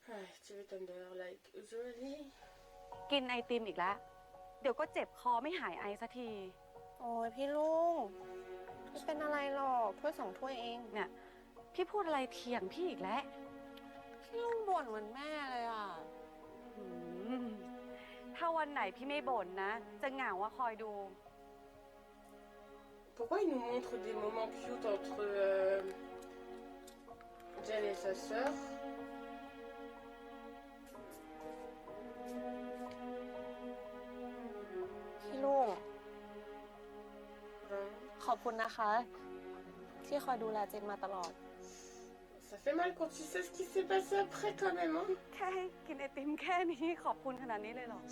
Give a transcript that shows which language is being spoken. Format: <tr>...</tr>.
<en>Activate Thunder like usually.</en> <th>กินไอติมอีกแล้วเดี๋ยวก็เจ็บคอไม่หายไอสักที โอ้ยพี่ลุงไม่เป็นอะไรหรอกถ้วย2 ถ้วยเอง เนี่ยพี่พูดอะไรเถียงพี่อีกแล้ว พี่ลุงบ่นเหมือนแม่เลยอ่ะ อืมถ้าวันไหนพี่ไม่บ่นนะจะเหงาว่าคอยดู</th> <fr>Pourquoi il nous montre des moments cute entre Jen et sa sœur?</fr> <th>พี่ลุงขอบคุณนะคะ ที่คอยดูแลเจนมาตลอด</th> <fr>Ça fait mal quand tu sais ce qui s'est passé après quand même, hein?</fr> <th>แค่ให้กินไอติมแค่นี้ขอบคุณขนาดนี้เลยเหรอ</th>